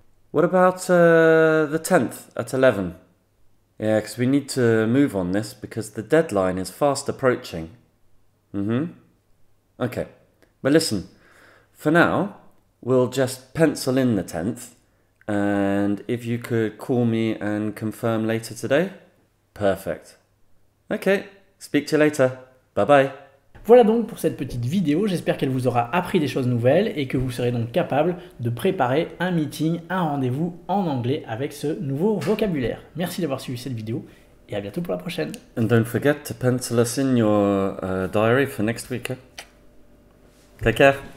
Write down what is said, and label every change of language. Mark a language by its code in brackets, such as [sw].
[en] What about the 10th at 11? Yeah, because we need to move on this because the deadline is fast approaching. Okay, but listen, for now, we'll just pencil in the 10th, and if you could call me and confirm later today, perfect. Okay, speak to you later. Bye bye. [fr] Voilà donc pour cette petite vidéo, j'espère qu'elle vous aura appris des choses nouvelles et que vous serez donc capable de préparer un meeting, un rendez-vous en anglais avec ce nouveau vocabulaire. Merci d'avoir suivi cette vidéo et à bientôt pour la prochaine. [en] And don't forget to pencil us in your diary for next week. Take care.